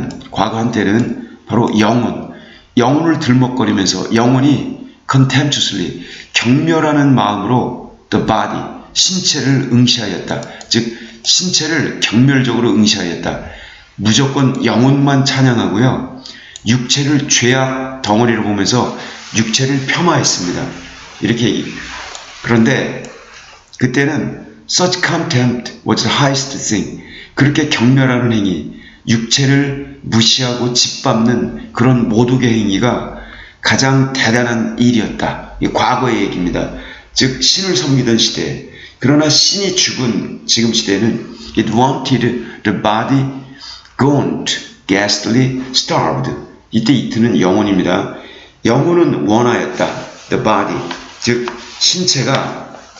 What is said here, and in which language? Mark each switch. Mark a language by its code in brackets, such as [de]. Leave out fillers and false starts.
[ko] 과거 한때는 바로 영혼을 들먹거리면서 영혼이 contemptuously, 경멸하는 마음으로 [en] the body, [ko] 신체를 응시하였다. 즉 신체를 경멸적으로 응시하였다. 무조건 영혼만 찬양하고요, 육체를 죄악 덩어리로 보면서 육체를 폄하했습니다. 이렇게. 그런데 그때는 [en] such contempt was the highest thing. [ko] 그렇게 경멸하는 행위, 육체를 무시하고 짓밟는 그런 모독의 행위가 가장 대단한 일이었다. 이 과거의 얘기입니다. 즉 신을 섬기던 시대. 그러나 신이 죽은 지금 시대는 [en] it wanted the body gaunt, ghastly, starved. [ko] 이때 이트는 영혼입니다. 영혼은 원하였다. [en] the body, [ko] 즉 신체가